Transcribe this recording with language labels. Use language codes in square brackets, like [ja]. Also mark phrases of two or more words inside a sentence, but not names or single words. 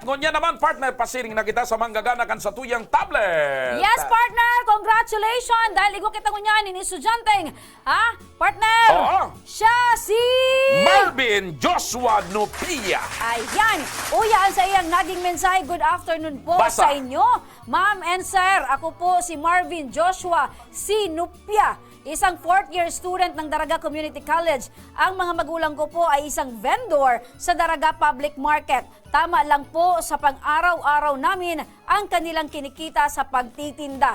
[bik] Ngunya naman, partner, pasiring na kita sa manggaganakan sa tuyang tablet. [en] Yes, partner. Congratulations. [bik] Dahil igwa kita kunya nin estudyanteng. [en] Ha? Partner. [bik] Oo. [tl] Siya si Marvin Joshua Nupia. Ayan. [bik] Uyaan sa iyang naging mensahe. [en] Good afternoon po [bik] Basa. [tl] sa inyo. [en] Ma'am and sir, [tl] ako po si Marvin Joshua Sinupia, isang [en] 4th year student [tl] ng Daraga Community College. Ang mga magulang ko po ay isang vendor sa Daraga Public Market. Tama lang po sa pang-araw-araw namin ang kanilang kinikita sa pagtitinda.